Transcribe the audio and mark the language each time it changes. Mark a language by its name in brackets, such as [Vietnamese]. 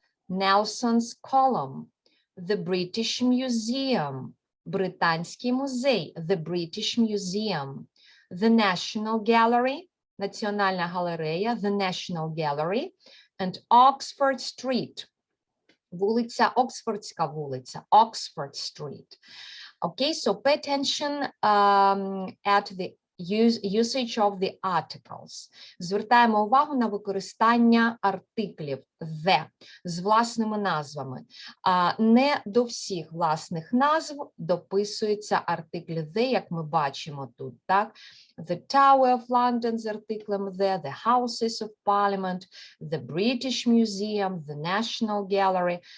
[English] Nelson's Column, the British Museum, [Ukrainian] Британський музей, [English] the British Museum, the National Gallery, [Ukrainian] Національна галерея, [English] the National Gallery, and Oxford Street, [Ukrainian] вулиця, Оксфордська вулиця, [English] Oxford Street. Okay, so pay attention at the usage of the articles. [Ukrainian] Звертаємо увагу на використання артиклів the з власними назвами. Не до всіх власних назв дописуються артиклі the, як ми бачимо тут, так? [English] The Tower of London [Ukrainian] з артиклем [English] the Houses of Parliament, the British Museum, the National Gallery.